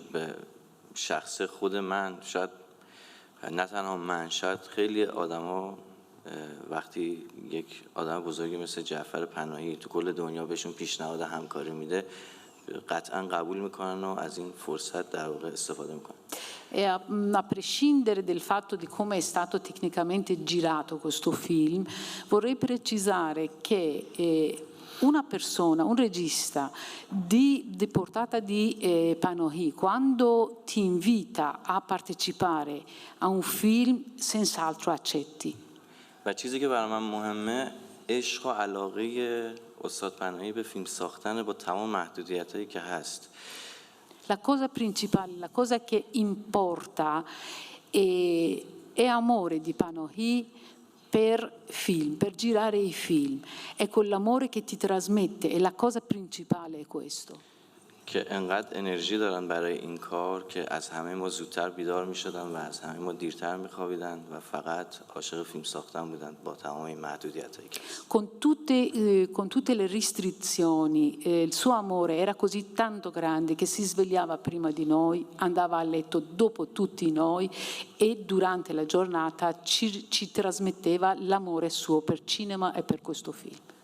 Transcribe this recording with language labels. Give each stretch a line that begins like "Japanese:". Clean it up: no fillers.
Persian: به شخص خود من، شاید نه تنها من، شاید خیلی آدما وقتی یک آدم بزرگی مثل جعفر پناهی تو کل دنیا beshun پیشنهاد همکاری میده قطعا قبول میکنن و از این فرصت در واقع استفاده میکنن.
Italian: E a prescindere del fatto di come è stato tecnicamente girato questo film, vorrei precisare che una persona, un regista di portata di Panahi, quando ti invita a partecipare a un film, senz'altro accetti.
Persian: و چیزی که برای من مهمه عشق و علاقه استاد پناهی به فیلم ساختن با تمام محدودیتایی که هست.
Italian: La cosa principale, la cosa che importa è amore di Panahi per film, per girare i film. È quell'amore che ti trasmette e la cosa principale è questo.
Persian: که انقدر انرژی دارن برای این کار که از همه ما زودتر بیدار می‌شدن و از همه ما دیرتر می‌خوابیدن و فقط عاشق فیلم ساختن بودن با تمام این محدودیتایی که
Italian: Con tutte le restrizioni, il suo amore era così tanto grande che si svegliava prima di noi, andava a letto dopo tutti noi e durante la giornata ci trasmetteva l'amore suo per cinema e per questo film.